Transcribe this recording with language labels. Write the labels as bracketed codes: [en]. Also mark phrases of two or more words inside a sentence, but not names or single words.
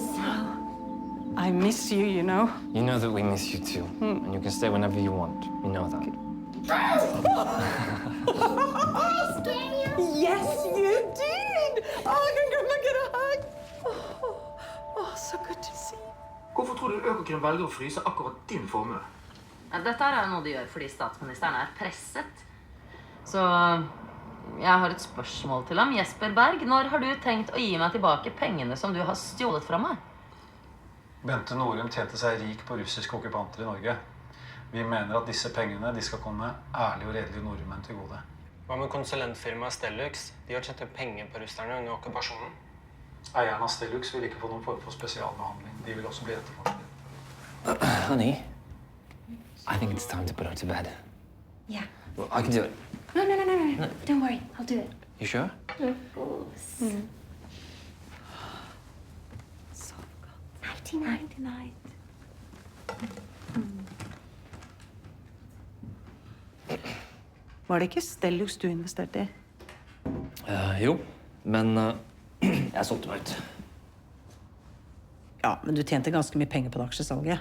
[en] I miss you, you know. You know that we miss you too. And you can stay whenever you want. You know that. Yes, you did. Oh, I can come and get a hug. Oh, so good to see you. [no] Hvorfor tror du Økokrim velger å fryse akkurat din formue? Dette er noe de gjør fordi statsministeren er presset. Så jeg har et spørsmål til ham. Jesper Berg, når har du tenkt å gi meg tilbake pengene som du har stjålet fra meg? Bente Norum tjente seg rik på russiske okkupanter i Norge. Vi mener at disse pengene de skal komme ærlige og redelige nordmenn til gode. Hva med konsulentfirmaet Stellux? De har tjent penger på russerne under okkupasjonen. Eieren av Stellux vil ikke få noen form for spesialbehandling. De vil også bli etterforsket. [en] Honey, I think it's time to put her to bed. Yeah. Well, I can do it. No. Don't worry. I'll do it. You sure? Of course. Nighty night. [no] Var det ikke Stellux du investerte i? Jo, men jeg solgte meg ut. Ja, men du tjente ganske mye penger på det aksjesalget.